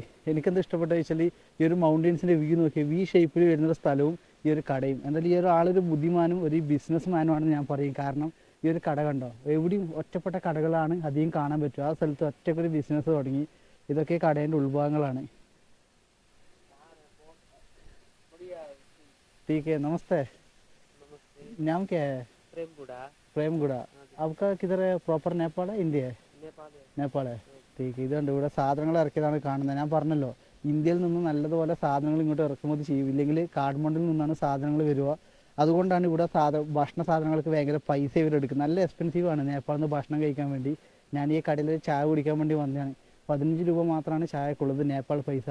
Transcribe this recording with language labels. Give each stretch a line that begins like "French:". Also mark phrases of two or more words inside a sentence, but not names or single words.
Malayalam: എനിക്കെന്താ ഇഷ്ടപ്പെട്ട വെച്ചാൽ ഈ ഒരു മൗണ്ടൻസിൻ്റെ വ്യൂ നോക്കിയാൽ വി ഷേപ്പിൽ വരുന്നൊരു സ്ഥലവും ഈ ഒരു കടയും. എന്തായാലും ഈ ഒരു ആളൊരു ബുദ്ധിമാനും ഒരു ബിസിനസ് മാനുമാണെന്ന് ഞാൻ പറയും. കാരണം ഈ ഒരു കട കണ്ടോ, എവിടെയും ഒറ്റപ്പെട്ട കടകളാണ് അധികം കാണാൻ പറ്റും. ആ സ്ഥലത്ത് ഒറ്റക്കൊരു ബിസിനസ് തുടങ്ങി. ഇതൊക്കെ കടേൻ്റെ ഉൾഭാഗങ്ങളാണ്.
Hindi: ठीक है, नमस्ते। नाम क्या है? प्रेमगुड़ा। आपका किधर है? प्रॉपर नेपाल है, इंडिया है? नेपाल है। ठीक है.
Malayalam: ഇതുണ്ട് ഇവിടെ സാധനങ്ങൾ ഇറക്കിയതാണ് കാണുന്നത്. ഞാൻ പറഞ്ഞല്ലോ, ഇന്ത്യയിൽ നിന്ന് നല്ലതുപോലെ സാധനങ്ങൾ ഇങ്ങോട്ട് ഇറക്കുമതി ചെയ്യും. ഇല്ലെങ്കിൽ കാഠ്മണ്ഡിൽ നിന്നാണ് സാധനങ്ങൾ വരിക. അതുകൊണ്ടാണ് ഇവിടെ ഭക്ഷണ സാധനങ്ങൾക്ക് ഭയങ്കര പൈസ ഇവരെടുക്കുന്നത്. നല്ല എക്സ്പെൻസീവാണ് നേപ്പാളിൽ നിന്ന് ഭക്ഷണം കഴിക്കാൻ വേണ്ടി. ഞാൻ ഈ കടയിൽ ചായ കുടിക്കാൻ വേണ്ടി വന്നതാണ്. 15 രൂപ മാത്രമാണ് ചായക്കുള്ളത്, നേപ്പാൾ പൈസ.